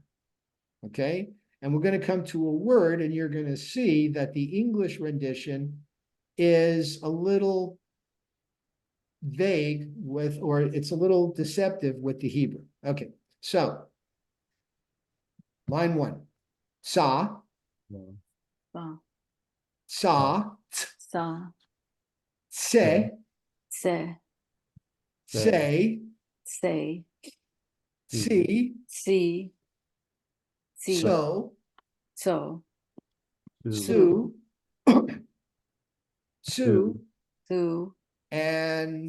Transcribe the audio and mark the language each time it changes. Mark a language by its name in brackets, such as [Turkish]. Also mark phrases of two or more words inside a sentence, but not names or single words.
[English] Okay, and we're going to come to a word and you're going to see that the English rendition is a little vague with, or it's a little deceptive with the Hebrew. Okay, so line 1, sa, Sa, sa, sa, se, se, say, say, see, see, see, so, so, sue, sue, so, and